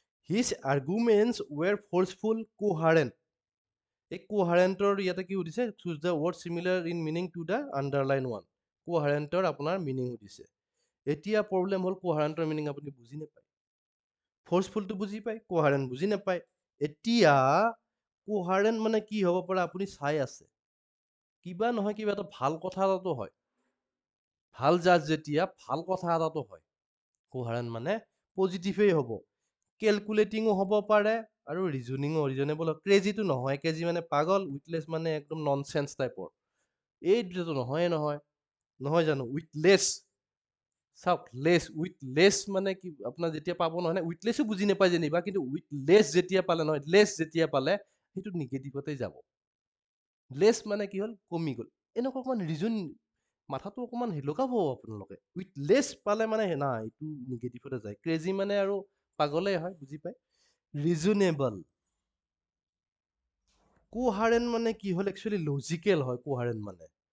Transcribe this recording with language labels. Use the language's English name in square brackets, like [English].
[English] His arguments were forceful, coherent. [Assamese] এই কোহাৰেণ্টৰ ইয়াতে কি সুধিছে, [English] choose the word similar in meaning to the underline one. [Assamese] কোহাৰেণ্টৰ আপোনাৰ মিনিং সুধিছে। এতিয়া প্ৰব্লেম হ'ল, কোহাৰেণ্টৰ মিনিং আপুনি বুজি নাপায়। ফৰ্চফুলটো বুজি পায়, কোহাৰেণ্ট বুজি নাপায়। এতিয়া কোহাৰেণ্ট মানে কি হ'ব পাৰে, আপুনি চাই আছে, কিবা নহয় কিবা এটা ভাল কথা এটাতো হয়। ভাল জাজ যেতিয়া, ভাল কথা এটাতো হয়। কোহাৰেণ্ট মানে পজিটিভেই হ'ব, কেলকুলেটিঙো হ'ব পাৰে, আৰু ৰিজনেবল। ক্ৰেজিটো নহয়, ক্ৰেজি মানে পাগল, উইথলেছ মানে একদম ননচেন্স টাইপৰ। এই দুটাতো নহয় জানো? উইথলেছ, চাওক, উইথলেছ মানে কি, আপোনাৰ যেতিয়া পাব নহয়, উইথলেছো বুজি নাপায় যেনিবা, কিন্তু উইথলেছ যেতিয়া পালে নহয়, লেছ যেতিয়া পালে, সেইটো নিগেটিভতে যাব। লেছ মানে কি হ'ল, কমি গ'ল। এনেকুৱা অকমান ৰিজন, মাথাটো অকমান লগাব আপোনালোকে। উইথলেছ পালে মানে না, এইটো নিগেটিভতে যায়। ক্ৰেজি মানে আৰু পাগলেই হয়, বুজি পায়। ৰিজনেবল, কোহাৰেণ্ট মানে কি হ'ল, একচুৱেলি লজিকেল হয় কোহাৰেণ্ট মানে।